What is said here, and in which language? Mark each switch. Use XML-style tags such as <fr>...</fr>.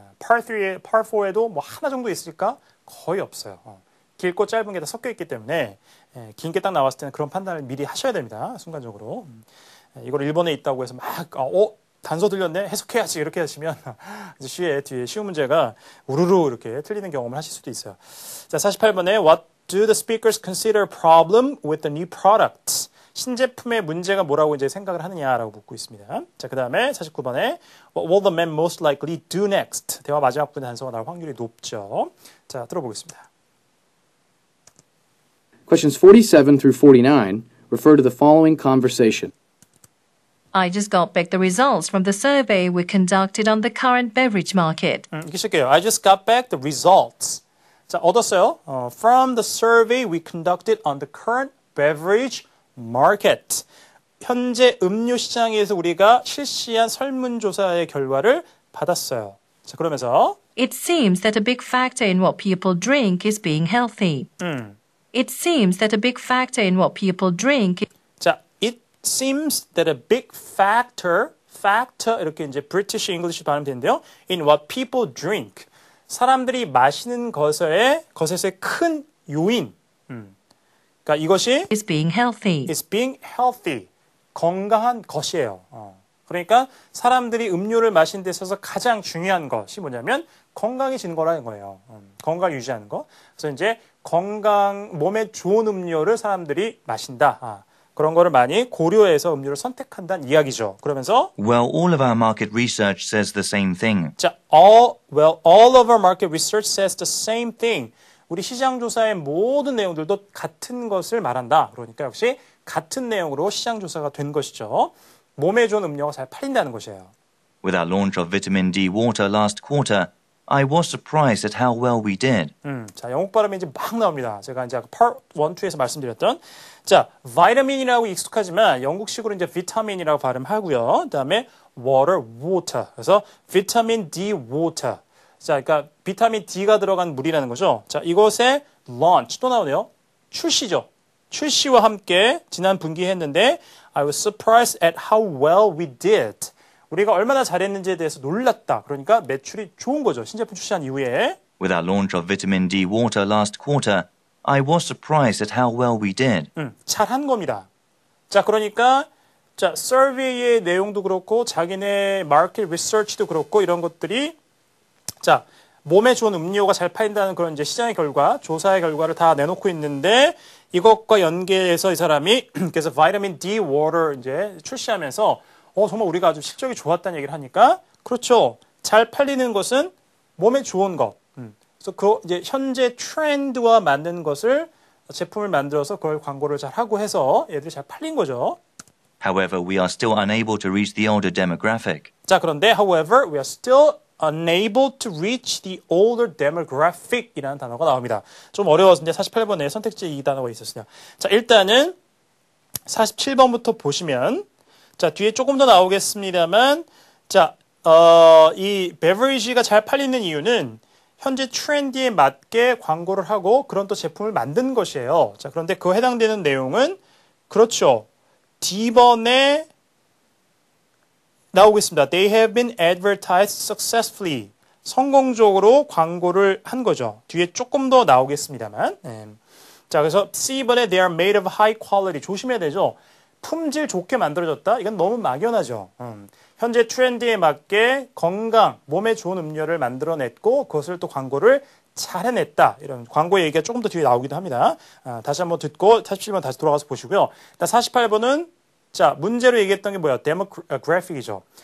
<ko>Part 3에, Part 4에도 뭐 하나 정도 있을까? 거의 없어요. 길고 짧은 게 다 섞여 있기 때문에 긴 게 딱 나왔을 때는 그런 판단을 미리 하셔야 됩니다. 순간적으로. 이걸 일본에 있다고 해서 막 단서 들렸네? 해석해야지 이렇게 하시면 이제 뒤에 쉬운 문제가 우르르 이렇게 틀리는 경험을 하실 수도 있어요. 자, 48번에</ko> <en>What do the speakers consider a problem with the new products?</en> <ko>신제품의 문제가 뭐라고 이제 생각을 하느냐라고 묻고 있습니다. 자, 그 다음에 49번에</ko> <en>What will the man most likely do next?</en> <ko>대화 마지막 부분의 단서가 나올 확률이 높죠. 자, 들어보겠습니다.</ko> <en>Questions 47 through 49 refer to the following conversation. I just got back the results from the survey we conducted on the current beverage market.</en> <ko>이렇게 쓸게요.</ko> <en>I just got back the results.</en> <ko>자, 얻었어요.</ko> <en>From the survey we conducted on the current beverage market.</en> <ko>현재 음료 시장에서 우리가 실시한 설문조사의 결과를 받았어요. 자, 그러면서</ko> <en>It seems that a big factor in what people drink is being healthy. It seems that a big factor in what people drink. 자, it seems that a big factor</en> <ko>이렇게 이제</ko> <en>British English</en> <ko>발음되는데요.</ko> <en>In what people drink.</en> <ko>사람들이 마시는 것의 큰 요인. 그러니까 이것이</ko> <en>is being healthy. is being healthy.</en> <ko>건강한 것이에요. 그러니까 사람들이 음료를 마시는 데 있어서 가장 중요한 것이 뭐냐면 건강해지는 거라는 거예요. 건강을 유지하는 거. 그래서 이제 몸에 좋은 음료를 사람들이 마신다. 그런 거를 많이 고려해서 음료를 선택한다는 이야기죠. 그러면서</ko> <en>Well, all of our market research says the same thing. 자, all of our market research says the same thing.</en> <ko>우리 시장 조사의 모든 내용들도 같은 것을 말한다. 그러니까 역시 같은 내용으로 시장 조사가 된 것이죠. 몸에 좋은 음료가 잘 팔린다는 것이에요.</ko> <en>With our launch of vitamin D water last quarter, I was surprised at how well we did.</en> <ko>자, 영국 발음이 이제 막 나옵니다. 제가 이제 Part 1, 2에서 말씀드렸던 자, 비타민이라고 익숙하지만 영국식으로 이제 비타민이라고 발음하고요. 그다음에 water. 그래서 비타민 D water. 자, 그러니까 비타민 D가 들어간 물이라는 거죠. 자, 이것의 launch 또 나오네요. 출시죠. 출시와 함께 지난 분기에 했는데</ko> <en>I was surprised at how well we did.</en> <ko>우리가 얼마나 잘했는지에 대해서 놀랐다. 그러니까 매출이 좋은 거죠. 신제품 출시한 이후에.</ko> <en>With our launch of vitamin D water last quarter, I was surprised at how well we did.</en> <ko>잘한 겁니다. 자, 그러니까 자, 서베이의 내용도 그렇고 자기네 마켓 리서치도 그렇고 이런 것들이 자, 몸에 좋은 음료가 잘 팔린다는 그런 이제 시장의 결과, 조사의 결과를 다 내놓고 있는데 이것과 연계해서 이 사람이 그래서 비타민 D 워터 이제 출시하면서 정말 우리가 아주 실적이 좋았다는 얘기를 하니까 그렇죠. 잘 팔리는 것은 몸에 좋은 것. 그래서 그 이제 현재 트렌드와 맞는 것을 제품을 만들어서 그걸 광고를 잘 하고 해서 얘들이 잘 팔린 거죠.</ko> <en>However, we are still unable to reach the older demographic.</en> <ko>자, 그런데</ko> <en>however, we are still unable to reach the older demographic</en> <ko>이라는 단어가 나옵니다. 좀 어려웠는데 48번에 선택지 이 단어가 있었어요. 자, 일단은 47번부터 보시면 자, 뒤에 조금 더 나오겠습니다만 자, 이 베버리지가 잘 팔리는 이유는 현재 트렌드에 맞게 광고를 하고 그런 또 제품을 만든 것이에요. 자, 그런데 그 해당되는 내용은 그렇죠. D번에 나오겠습니다.</ko> <en>They have been advertised successfully.</en> <ko>성공적으로 광고를 한 거죠. 뒤에 조금 더 나오겠습니다만. 자, 그래서 C번에</ko> <en>they are made of high quality.</en> <ko>조심해야 되죠. 품질 좋게 만들어졌다. 이건 너무 막연하죠. 현재 트렌드에 맞게 건강, 몸에 좋은 음료를 만들어냈고 그것을 또 광고를 잘 해냈다. 이런 광고 얘기가 조금 더 뒤에 나오기도 합니다. 다시 한번 듣고 47번 다시 돌아가서 보시고요. 48번은 자, 문제로 얘기했던 게 뭐야? 데모그래픽이죠.</ko>